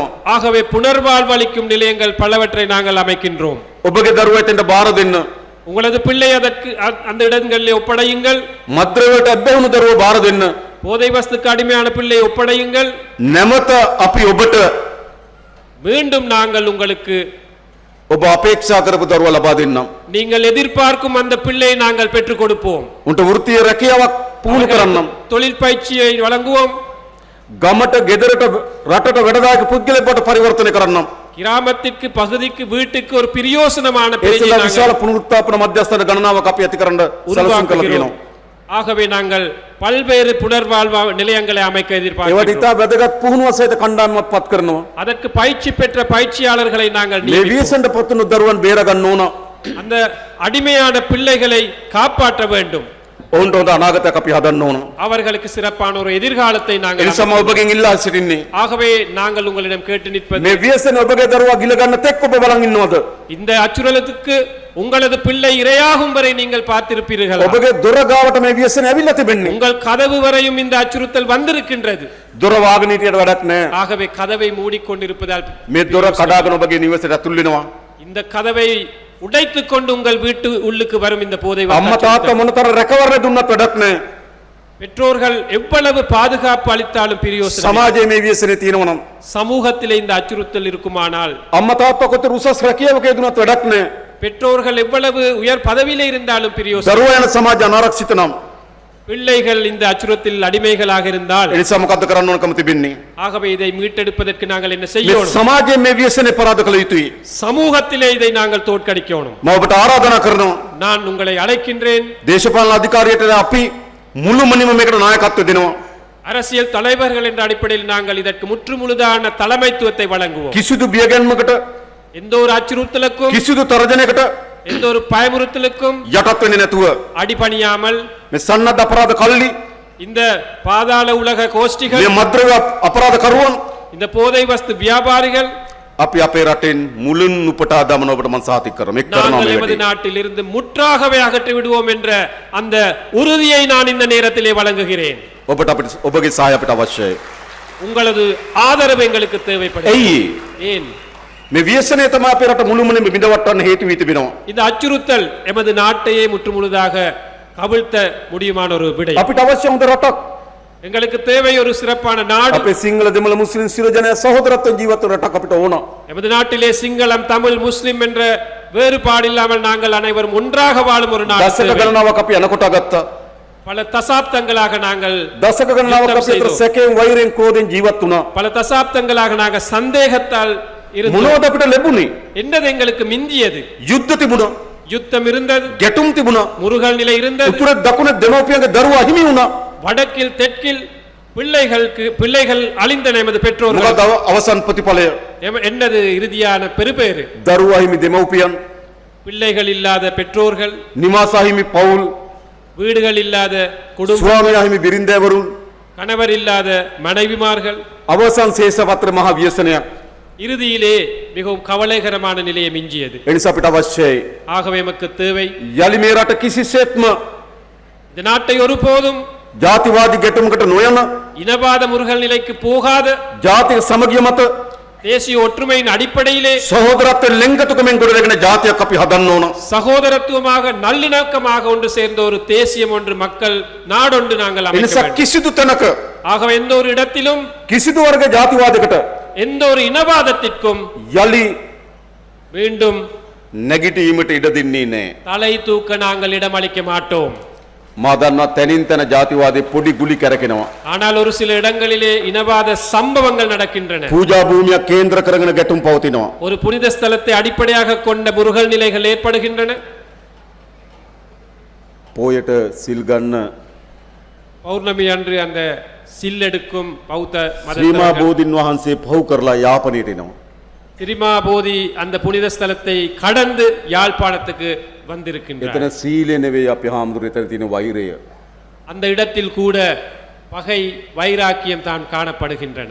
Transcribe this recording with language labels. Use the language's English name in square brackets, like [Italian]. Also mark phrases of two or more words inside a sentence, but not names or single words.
[Tamil] ஆகவே புனர்வாழ்வளிக்கும் நிலையங்கள் பலவற்றை நாங்கள் அமைக்கின்றோம். [Sinhala] ඔබගේ දරුවා එතෙන්ට බාර දෙන්න. [Tamil] உங்களது பிள்ளை அதற்கு அந்த இடங்களிலே ஒப்படையுங்கள். [Sinhala] මද්ද්‍රව්‍ය වලට අබ්බැහුණු දරුවෝ බාර දෙන්න. [Tamil] போதை வஸ்துக்கு அடிமையான பிள்ளை ஒப்படையுங்கள். [Sinhala] නැමත අපි ඔබට [Tamil] மீண்டும் நாங்கள் உங்களுக்கு [Sinhala] ඔබ අපේක්ෂා කරපු දරුවා ලබා දෙන්නම්. [Tamil] நீங்கள் எதிர்பார்க்கும் அந்த பிள்ளையை நாங்கள் பெற்றுக் கொடுப்போம். [Sinhala] උන්ට වෘත්තීය රැකියාවක් පුහුණු කරන්නම්. [Tamil] தொழில் பயிற்சியை வழங்குவோம். [Sinhala] ගමට ගෙදරට රටට වැඩදායක පුද්ගලයෙක් බවට පරිවර්තනය කරන්නම්. [Tamil] கிராமத்திற்கு பகுதிக்கு வீட்டுக்கு ஒரு பிரயோசனமான [Sinhala] ඒ [Tamil] பிள்ளையை [Sinhala] සඳහා [Tamil] நாங்கள் [Sinhala] විශාල පුනරුත්ථාපන මධ්‍යස්ථාන ගණනාවක් අපි ඇති කරන්න සැලසුම් කළා [Tamil] உருவாக்குகிறோம். [Sinhala] තියෙනවා. [Tamil] ஆகவே நாங்கள் பல்வேறு புனர்வாழ்வு நிலையங்களை அமைக்க [Sinhala] ඒවට [Tamil] எதிர்பார்க்கிறோம். [Sinhala] ඉතා වැදගත් පුහුණුව සහිත කණ්ඩායමක් පත් කරනවා. [Tamil] அதற்கு பயிற்சி பெற்ற பயிற்சியாளர்களை நாங்கள் [Sinhala] මේ [Tamil] நியமிப்போம். [Sinhala] ව්‍යසනට පත්වුණු දරුවන් බේර ගන්න ඕන. [Tamil] அந்த அடிமையான பிள்ளைகளை காப்பாற்ற வேண்டும். [Sinhala] ඔවුන්ට හොඳ අනාගතයක් අපි හදන්න ඕන. [Tamil] அவர்களுக்கு சிறப்பான ஒரு எதிர்காலத்தை [Sinhala] ඒ [Tamil] நாங்கள் [Sinhala] නිසා මම ඔබගෙන් ඉල්ලා සිටින්නේ [Tamil] ஆகவே நாங்கள் உங்களிடம் கேட்டு நிற்பது, [Sinhala] මේ ව්‍යසන ඔබගේ දරුවා ගිල ගන්න තෙක් ඔබ බලන් ඉන්නවද? [Tamil] இந்த அச்சுறுத்தலுக்கு உங்களது பிள்ளை இரையாகும் வரை நீங்கள் பார்த்திருப்பீர்கள். [Sinhala] ඔබගේ දොර ගාවට මේ ව්‍යසන ඇවිල්ලා තිබෙන්නේ. [Tamil] உங்கள் கதவு வரையும் இந்த அச்சுறுத்தல் வந்திருக்கின்றது. [Sinhala] දොර වහගෙන හිටියට වැඩක් නැහැ. [Tamil] ஆகவே கதவை மூடிக்கொண்டிருப்பதால் [Sinhala] මේ දොර කඩාගෙන ඔබගේ නිවසට ඇතුල් වෙනවා. [Tamil] இந்த கதவை உடைத்துக் கொண்டு உங்கள் வீட்டு உள்ளுக்கு வரும் இந்த போதை [Sinhala] අම්මා තාත්තා [Tamil] அச்சுறுத்தல். [Sinhala] මොනතර රැකවරණ දුන්නත් වැඩක් නැහැ. [Tamil] பெற்றோர்கள் எவ்வளவு பாதுகாப்பு அளித்தாலும் பிரயோசனம் இல்லை. [Sinhala] සමාජයේ මේ ව්‍යසනේ තියෙනවා නම් [Tamil] சமூகத்திலே இந்த அச்சுறுத்தல் இருக்குமானால் [Sinhala] අම්මා තාත්තා කොතර උසස් රැකියාවක යෙදුනත් වැඩක් නැහැ. [Tamil] பெற்றோர்கள் எவ்வளவு உயர் பதவியிலே இருந்தாலும் பிரயோசனம். [Sinhala] දරුවා යන සමාජ අනාරක්ෂිත නම් [Tamil] பிள்ளைகள் இந்த அச்சுறுத்தலில் அடிமைகளாக இருந்தால் [Sinhala] ඒ නිසා මොකද්ද කරන්න ඕනකම තිබෙන්නේ? [Tamil] ஆகவே இதை மீட்டெடுப்பதற்கு நாங்கள் என்ன [Sinhala] මේ [Tamil] செய்யணும்? [Sinhala] සමාජයේ මේ ව්‍යසනේ පරාද කළ යුතුයි. [Tamil] சமூகத்திலே இதை நாங்கள் தோற்கடிக்கணும். [Sinhala] මම ඔබට ආරාධනා කරනවා [Tamil] நான் உங்களை அழைக்கின்றேன். [Sinhala] දේශපාලන අධිකාරියට අපි මුළුමනින්ම මේකට නායකත්වය දෙනවා. [Tamil] அரசியல் தலைவர்கள் என்ற அடிப்படையில் நாங்கள் இதற்கு முற்றுமுழுதான தலைமைத்துவத்தை வழங்குவோம். [Sinhala] කිසිදු බියගැන්මකට [Tamil] எந்த ஒரு அச்சுறுத்தலுக்கும் [Sinhala] කිසිදු තරජනයකට [Tamil] எந்த ஒரு பயமுறுத்தலுக்கும் [Sinhala] යටත් වෙන්නේ නැතුව [Tamil] அடிபணியாமல் [Sinhala] මේ සන්නද්ධ අපරාධ කල්ලි [Tamil] இந்த பாதாள உலக கோஷ்டிகள், [Sinhala] මේ මද්ද්‍රව්‍ය අපරාධ කරුවන් [Tamil] இந்த போதை வஸ்து வியாபாரிகள் [Sinhala] අපි අපේ රටෙන් මුලින් උපටා දමන ඔබට මම සාතික කරනවා. මේක කරනවා [Tamil] நாங்கள் [Sinhala] මේ [Tamil] எமது [Sinhala] වැඩේ. [Tamil] நாட்டில் இருந்து முற்றாகவே அகற்றி விடுவோம் என்ற அந்த உறுதியை நான் இந்த நேரத்திலே வழங்குகிறேன். [Sinhala] ඔබට අපිට ඔබගේ සහාය අපිට අවශ්‍යයි. [Tamil] உங்களது ஆதரவு எங்களுக்கு தேவைப்படுகிறது. [Sinhala] ඇයි? [Tamil] ஏன்? [Sinhala] මේ ව්‍යසනය තමයි අපේ රට මුළුමනින්ම බිඳවට්ටන්න හේතු වී තිබෙනවා. [Tamil] இந்த அச்சுறுத்தல் எமது நாட்டையே முற்றுமுழுதாக கவிழ்த்த முடியுமான ஒரு விடை. [Sinhala] අපිට අවශ්‍ය හොඳ රටක්. [Tamil] எங்களுக்கு தேவை ஒரு சிறப்பான நாடு. [Sinhala] අපේ සිංහල දෙමළ මුස්ලිම් සියලු ජනයා සහෝදරත්වයෙන් ජීවත් වන රටක් අපිට ඕන. [Tamil] எமது நாட்டிலே சிங்களம், தமிழ், முஸ்லிம் என்ற வேறுபாடு இல்லாமல் நாங்கள் அனைவரும் ஒன்றாக வாழும் ஒரு நாடு [Sinhala] දශක [Tamil] தேவை. [Sinhala] ගණනාවක් අපි අනකොට ගත්තා. [Tamil] பல தசாப்தங்களாக நாங்கள் [Sinhala] දශක ගණනාවක් [Tamil] யுத்தம் [Sinhala] අපි අතර [Tamil] செய்தோம். [Sinhala] සැකයෙන් වෛරයෙන් ක්‍රෝධයෙන් ජීවත් වුණා. [Tamil] பல தசாப்தங்களாக நாங்கள் சந்தேகத்தால் இருந்தோம். [Sinhala] මොනවද අපිට ලැබුණේ? [Tamil] என்னது எங்களுக்கு மிஞ்சியது? [Sinhala] යුද්ධ තිබුණා. [Tamil] யுத்தம் இருந்தது, [Sinhala] ගැටුම් තිබුණා. [Tamil] முருகல் நிலை இருந்தது, [Sinhala] උතුරේ දකුණේ දෙමව්පියන්ගේ දරුවා හිමි වුණා. [Tamil] வடக்கில் தெற்கில் பிள்ளைகள் அழிந்தன. எமது பெற்றோர்கள் [Sinhala] මොකද අවසන් ප්‍රතිඵලය? [Tamil] என்னது இறுதியான பெருபேறு? [Sinhala] දරුවා හිමි දෙමව්පියන්, [Tamil] பிள்ளைகள் இல்லாத பெற்றோர்கள், [Sinhala] නිවාසා හිමි පවුල්, [Tamil] வீடுகள் இல்லாத குடும்பம், [Sinhala] ස්වාමියා හිමි බිරින්දෑවරුන්, [Tamil] கணவர் இல்லாத மனைவிமார்கள். [Sinhala] අවසන් ශේෂපත්‍ර මහ ව්‍යසනයක්. [Tamil] இறுதியிலே மிகவும் கவலைகரமான நிலையை மிஞ்சியது. [Sinhala] ඒ නිසා අපිට අවශ්‍යයි [Tamil] ஆகவே எமக்கு தேவை [Sinhala] යලි මේ රට කිසිසේත්ම [Tamil] இந்த நாட்டை ஒருபோதும் [Sinhala] ජාතිවාදී ගැටුමකට නොයන [Tamil] இனவாத முருகல் நிலைக்கு போகாத [Sinhala] ජාතික සමගිය මත [Tamil] தேசிய ஒற்றுமையின் அடிப்படையிலே [Sinhala] සහෝදරත්වයෙන් ලෙන්ගතුකමෙන් ගොඩනැගෙන ජාතියක් අපි හදන්න ඕන. [Tamil] சகோதரத்துவமாக நல்லிணக்கமாக ஒன்று சேர்ந்த ஒரு தேசியம் ஒன்று, மக்கள் நாடொன்று நாங்கள் [Sinhala] ඒ [Tamil] அமைக்க [Sinhala] නිසා [Tamil] வேண்டும். [Sinhala] කිසිදු තැනක [Tamil] ஆகவே எந்த ஒரு இடத்திலும் [Sinhala] කිසිදු වර්ග ජාතිවාදයකට [Tamil] எந்த ஒரு இனவாதத்திற்கும் [Sinhala] යලි [Tamil] மீண்டும் [Sinhala] නැගිටීමට ඉඩ දෙන්නේ නැහැ. [Tamil] தலை தூக்க நாங்கள் இடமளிக்க மாட்டோம். [Sinhala] මා දන්නවා තැනින් තැන ජාතිවාදී පොඩි ගුලි කරකිනවා. [Tamil] ஆனால் ஒரு சில இடங்களிலே இனவாத சம்பவங்கள் நடக்கின்றன. [Sinhala] පූජා භූමියක් කේන්ද්‍ර කරගෙන ගැටුම් පවතිනවා. [Tamil] ஒரு புனித ஸ்தலத்தை அடிப்படையாக கொண்ட முருகல் நிலைகள் ஏற்படுகின்றன. [Sinhala] පෝයට සිල් ගන්න [Tamil] பௌர்ணமி அன்று அந்த සිල්ලෙඩුக்கும் பௌத்த [Sinhala] ශ්‍රීමා [Tamil] மதத்தவர்கள் [Sinhala] බෝධින් වහන්සේ පහු කරලා යාපනයට එනවා. [Tamil] திரிமாபோதி அந்த புனித ஸ்தலத்தை கடந்து யாழ்ப்பாணத்துக்கு வந்திருக்கின்றார். [Sinhala] එතන සීලය නෙවෙයි අපි හාමුදුරුවෝ එතන තියෙන වෛරය. [Tamil] அந்த இடத்தில் கூட பகை வைராக்கியம் தான் காணப்படுகின்றன.